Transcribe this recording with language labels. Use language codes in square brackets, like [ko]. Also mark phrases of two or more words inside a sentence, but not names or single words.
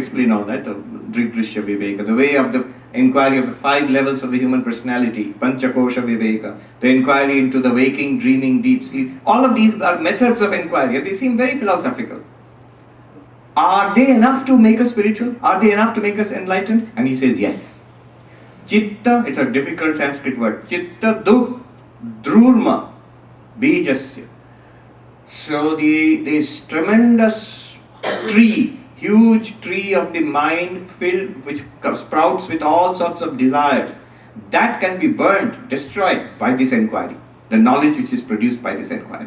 [en] I'm not going to explain all that, the way of inquiry of the 5 levels of the human personality, [sa] Panchakosha Viveka, [en] the inquiry into the waking, dreaming, deep sleep. All of these are methods of inquiry, and they seem very philosophical. Are they enough to make us spiritual? Are they enough to make us enlightened? And he says yes. Chitta, it's a difficult Sanskrit word. [sa] Chitta du drurma bijasya. [en] So this tremendous tree, huge tree of the mind filled, which sprouts with all sorts of desires, that can be burnt, destroyed by this inquiry, the knowledge which is produced by this inquiry.